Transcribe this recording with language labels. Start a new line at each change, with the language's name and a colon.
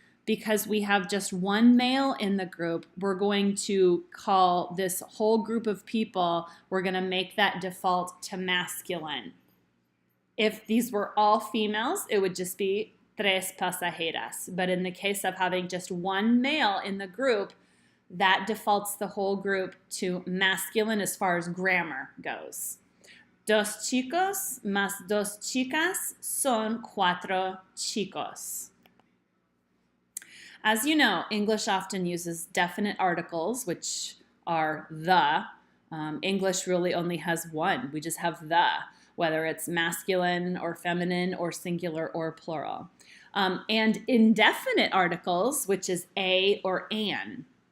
English: Because we have just one male in the group, we're going to call this whole group of people, we're going to make that default to masculine. If these were all females, it would just be
Spanish: tres pasajeras.
English: But in the case of having just one male in the group, that defaults the whole group to masculine as far as grammar goes.
Spanish: Dos chicos más dos chicas son cuatro chicos.
English: As you know, English often uses definite articles, which are the. English really only has one. We just have the, whether it's masculine or feminine or singular or plural. And indefinite articles, which is a or an.